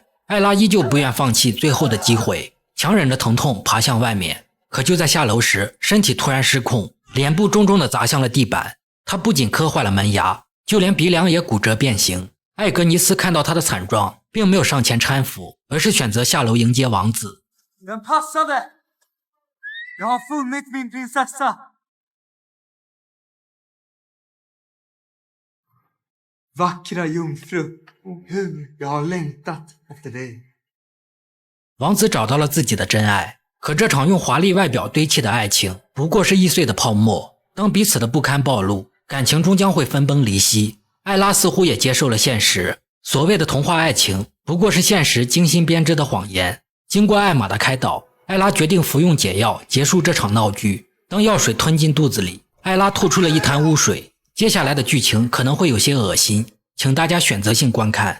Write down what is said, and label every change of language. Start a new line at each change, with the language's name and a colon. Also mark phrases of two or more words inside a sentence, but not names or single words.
Chinese: 艾拉依旧不愿放弃最后的机会，强忍着疼痛爬向外面。可就在下楼时，身体突然失控，脸部重重地砸向了地板。他不仅磕坏了门牙，就连鼻梁也骨折变形。艾格尼斯看到他的惨状，并没有上前搀扶，而是选择下楼迎接王子。
Swedish: Den passade! Jag har funnit min prinsessa! Vackra jungfru, hur jag har längtat efter dig.
Chinese: 王子找到了自己的真爱，可这场用华丽外表堆砌的爱情不过是易碎的泡沫。当彼此的不堪暴露，感情终将会分崩离析。艾拉似乎也接受了现实，所谓的童话爱情不过是现实精心编织的谎言。经过艾玛的开导，艾拉决定服用解药结束这场闹剧。当药水吞进肚子里，艾拉吐出了一滩污水。接下来的剧情可能会有些恶心，请大家选择性观看。